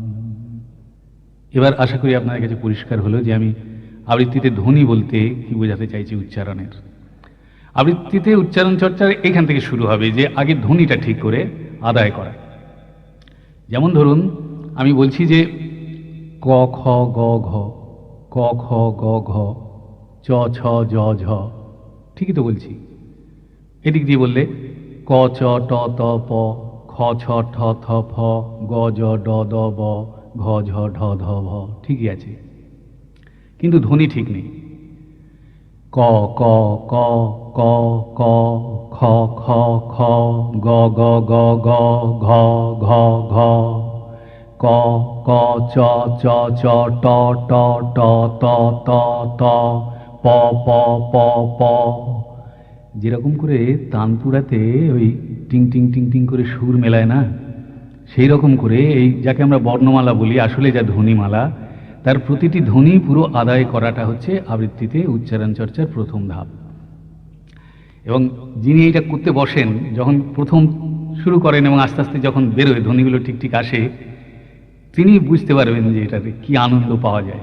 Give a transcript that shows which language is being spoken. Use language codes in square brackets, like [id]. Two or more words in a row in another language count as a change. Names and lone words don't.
[bn] এবার আশা করি আপনাদের কাছে পরিষ্কার হলো যে আমি আবৃত্তিতে ধ্বনি বলতে কি বোঝাতে চাইছি উচ্চারণের। আবৃত্তিতে উচ্চারণ চর্চা এখান থেকে শুরু হবে যে আগে ধ্বনিটা ঠিক করে আদায় করা। যেমন ধরুন আমি বলছি যে ক খ গ ঘ, ক খ গ ঘ, চ ছ জ ঝ, ঠিকই তো বলছি। এদিক দিয়ে বললে ক চ ট ত প, খ ছ ঠ থ ফ, গ জ ড দ ব, ঘ ঝ ঢ ধ ভ, ঠিকই আছে, কিন্তু ধ্বনি ঠিক নেই। ক ক ক ক ক, খ খ খ, গ গ গ গ, ঘ ঘ ঘ, ক ক চ চ চ, ট ট ট ত ত ত, প প প প। যেরকম করে তানপুরাতে ওই টিং টিং টিং টিং করে সুর মেলায় না, সেই রকম করে এই যাকে আমরা বর্ণমালা বলি, আসলে যা ধ্বনিমালা, তার প্রতিটি ধ্বনি পুরো আদায় করাটা হচ্ছে আবৃত্তিতে উচ্চারণ চর্চার প্রথম ধাপ। এবং যিনি এটা করতে বসেন, যখন প্রথম শুরু করেন এবং আস্তে আস্তে যখন বেরোয় ধ্বনিগুলো ঠিক ঠিক আসে, তিনি বুঝতে পারবেন যে এটাতে কি আনন্দ পাওয়া যায়।